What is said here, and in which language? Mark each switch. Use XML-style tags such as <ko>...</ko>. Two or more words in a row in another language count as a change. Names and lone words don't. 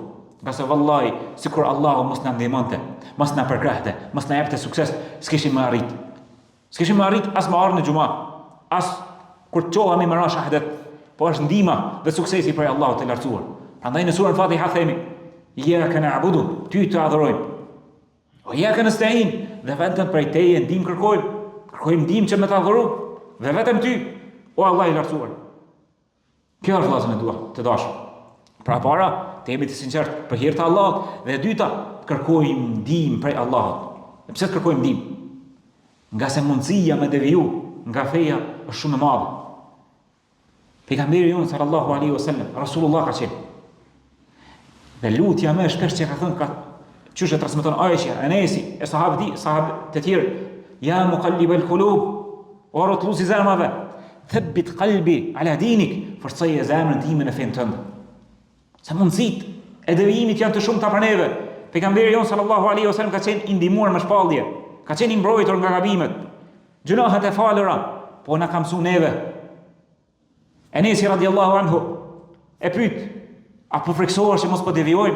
<sq>Qase vallahi, sikur Allahu mos na ndihmonte, mos na përkrahte, mos na jepte sukses, s'kishim më arrit. S'kishim më arrit as më ardh në xhumë, as kur çohemi me ra shahadet. Po është ndihma dhe suksesi prej Allahut të lartësuar. Prandaj në surën Fatiha themi:</sq> <ar>"إياك نعبد",</ar> <sq>ty të adhurojmë.</sq> <ar>"وإياك نستعين",</ar> <sq>dhe vetëm prej teje ndihmë kërkojmë. Kërkojmë ndihmë që me të adhurojmë dhe vetëm ty, o Allah i lartësuar. Kjo është vllazën e dua, të dashur. Pra para, të jemi të sinqertë për hir të Allahut dhe e dyta, kërkojmë ndihmë prej Allahut. Dhe pse kërkojmë ndihmë? Nga se mundësia me deviju nga feja është shumë e madhe. Pejgamberi jon</sq> <ar>صلى الله عليه وسلم,</ar> <sq>Rasulullah ka thënë. Dhe lutja më e shpesh që ka thënë çuçi e transmeton Aisha, Anesi, e sahabë të tjerë,</sq> <ar>يا مقلب القلوب,</ar> <sq>o rotulluesi zemrave,</sq> <ar>ثبت قلبي على دينك,</ar> <sq>forcoje zemrën time në fen tënd. Sa mundësit e devijimit janë të shumta për neve. Pejgamberi jon</sq> <ar>صلى الله عليه وسلم</ar> <sq>ka thënë i ndihmuar me shpallje, ka thënë i mbrojtur nga gabimet, gjunahet e falura, po na ka mësuar neve. Enesi</sq> <ar>رضي الله عنه</ar> <sq>e pyet, a po friksohesh që mos po devijojmë?</sq>